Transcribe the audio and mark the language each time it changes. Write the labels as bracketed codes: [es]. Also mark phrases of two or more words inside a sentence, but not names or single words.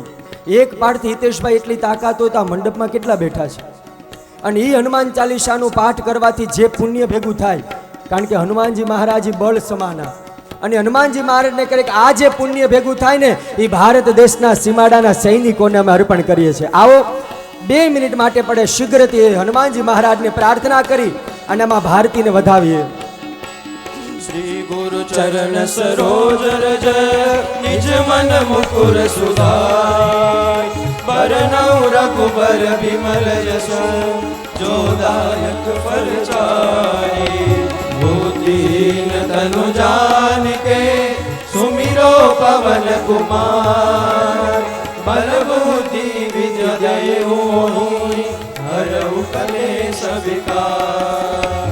[gu] એક પાઠથી હિતેશભાઈ એટલી તાકાત હોય તો આ મંડપમાં કેટલા બેઠા છે, અને એ હનુમાન ચાલીસાનો પાઠ કરવાથી જે પુણ્ય ભેગું થાય, કારણ કે હનુમાનજી મહારાજ બળ સમાના, અને હનુમાનજી મહારાજને કહે કે આ જે પુણ્ય ભેગું થાય ને એ ભારત દેશના સીમાડાના સૈનિકોને અમે અર્પણ કરીએ છીએ। આવો 2 મિનિટ માટે પડે શીઘ્રથી હનુમાનજી મહારાજને પ્રાર્થના કરી અને આમાં ભારતીને વધાવીએ। [awa] श्री गुरु चरण सरोज रज निज मन मुकुर सुधाय, बरनउँ रघुबर बिमल यश जो दायक फल चारि। बुद्धिहीन तनु जानिके सुमिरो पवन कुमार, बल बुद्धि विद्या देहु हरहु कलेश विकार।